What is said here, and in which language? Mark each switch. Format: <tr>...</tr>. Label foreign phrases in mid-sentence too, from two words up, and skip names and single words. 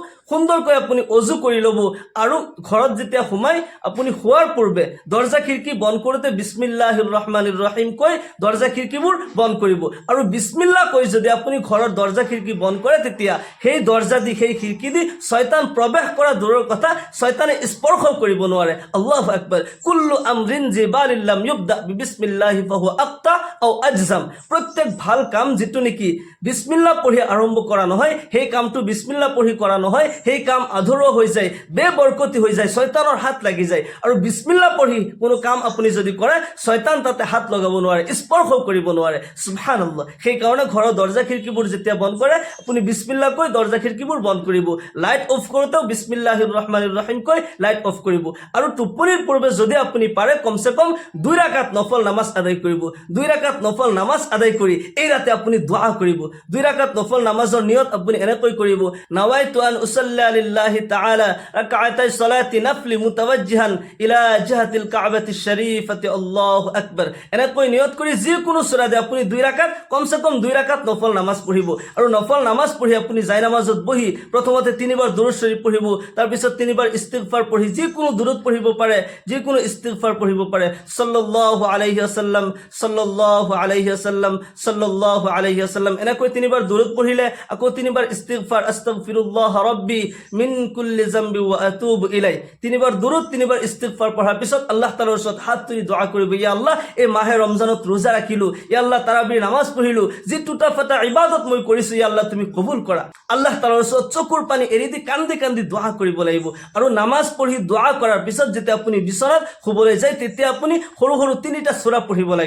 <as>সুন্দৰকৈ আপুনি অজু কৰি ল'ব আৰু ঘৰত যেতিয়া সোমাই আপুনি শোৱাৰ পূৰ্বে দৰ্জা খিৰিকী বন্ধ কৰোঁতে</as> <ar>بسم الله الرحمن الرحيم</ar> <as>কৈ দৰ্জা খিৰিকীবোৰ বন্ধ কৰিব। আৰু বিছমিল্লাহ কৈ যদি আপুনি ঘৰৰ দৰ্জা খিৰিকী বন্ধ কৰে তেতিয়া সেই দৰ্জা দি সেই খিৰিকী দি শয়তান প্ৰৱেশ কৰা দূৰৰ কথা শয়তানে স্পৰ্শ কৰিব নোৱাৰে।</as> <ar>الله أكبر. كل أمر ذي بال لم يبدأ ببسم الله فهو أقطع أو أجذم.</ar> <as>প্ৰত্যেক ভাল কাম যিটো নেকি বিছমিল্লাহ পঢ়ি আৰম্ভ কৰা নহয়, সেই কামটো বিছমিল্লাহ পঢ়ি কৰা নহয়, সেই কাম আধৰুৱা হৈ যায়, বেবৰকতি হৈ যায়, শয়তানৰ হাত লাগি যায়। আৰু বিছমিল্লাহ পঢ়ি কোনো কাম আপুনি যদি কৰে শয়তান তাতে হাত লগাব নোৱাৰে, স্পৰ্শ কৰিব নোৱাৰে।</as> <ar>সুবহানাল্লাহ।</ar> <as>সেইকাৰণে ঘৰৰ দৰ্জা খিৰিকীবোৰ যেতিয়া বন্ধ কৰে আপুনি বিছমিল্লাহ কৈ দৰ্জা খিৰিকীবোৰ বন্ধ কৰিব। লাইট অফ কৰোঁতেও</as> <ar>بسم الله الرحمن الرحيم</ar> <as>কৈ লাইট অফ কৰিব। আৰু টোপনিৰ পূৰ্বে যদি আপুনি পাৰে কমচে কম 2 ৰাকাত নফল নামাজ আদায় কৰিব। 2 ৰাকাত নফল নামাজ আদায় কৰি এই ৰাতে আপুনি দোয়া কৰিব। 2 ৰাকাত নফল নামাজৰ নিয়ত আপুনি এনেকৈ কৰিব,</as> <ar>نويت أن أصلي لله تعالى ركعتي صلاة النفل متوجها إلى جهة الكعبة الشريفة الله أكبر.</ar> <as>এনেকৈ নিয়ত কৰি যিকোনো সূৰা দি আপুনি 2 ৰাকাত কমসে কম 2 ৰাকাত নফল নামাজ পঢ়িব। আৰু নফল নামাজ পঢ়ি আপুনি জায় নামাজত বহি প্ৰথমতে 3বাৰ দুৰুদ শৰীফ পঢ়িব, তাৰ পিছত 3বাৰ ইস্তিগফাৰ পঢ়ি যিকোনো দুৰুদ পঢ়িব পাৰে, যিকোনো ইস্তিগফাৰ পঢ়িব পাৰে।</as> <ar>صلى الله عليه وسلم، صلى الله عليه وسلم، صلى الله عليه وسلم.</ar> <as>এনেকৈ 3বাৰ দুৰুদ পঢ়িলে আকৌ 3বাৰ ইস্তিগফাৰ,</as> <ar>أستغفر الله ربي من كل ذنب وأتوب إليه.</ar> <as>3বাৰ দুৰুদ 3বাৰ ইস্তিগফাৰ পঢ়াৰ পিছত আল্লাহ তাআলাৰ ওচৰত হাত তুলি দোয়া কৰিব,</as> <ar>يا الله</ar> <as>এই মাহে ৰমজানত ৰোজা ৰাখিলো,</as> <ar>يا الله</ar> <as>তাৰাবিৰ নামাজ পঢ়িলো, যি টুটা ফাটা ইবাদত মই কৰিছো</as> <ar>يا الله</ar> <as>তুমি কবুল কৰা। আল্লাহ তাআলাৰ ওচৰত চকুৰ পানী এৰি দি কান্দি কান্দি দোয়া কৰিব লাগিব। আৰু নামাজ পঢ়ি দোয়া কৰাৰ পিছত যেতিয়া আপুনি বিচনাত শুবলৈ যায় তেতিয়া আপুনি সৰু সৰু 3টা সূৰা পঢ়িব লাগে।</as>